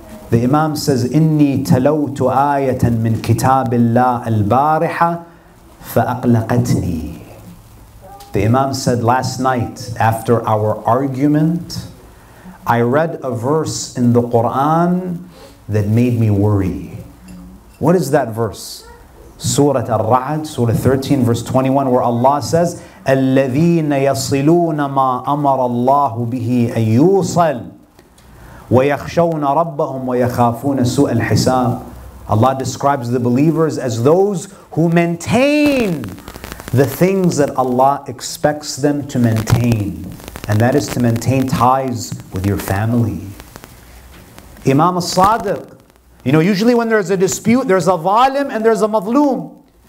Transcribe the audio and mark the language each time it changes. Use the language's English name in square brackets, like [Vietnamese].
[English] The Imam says, [Arabic] Inni talawtu ayatan min kitabillah al-bariha fa'aqlaqatni. [English] The Imam said, last night after our argument, I read a verse in the Quran that made me worry. What is that verse? Surah Al-Ra'd, Surah 13, verse 21, where Allah says, [Arabic] الَّذِينَ يَصِلُونَ مَا أَمَرَ اللَّهُ بِهِ أَن يُوصَلْ وَيَخْشَوْنَ رَبَّهُمْ وَيَخَافُونَ سُوءَ الْحِسَابِ. [English] Allah describes the believers as those who maintain the things that Allah expects them to maintain. And that is to maintain ties with your family. Imam al-Sadiq, usually when there's a dispute, there's a zalim and there's a madloom.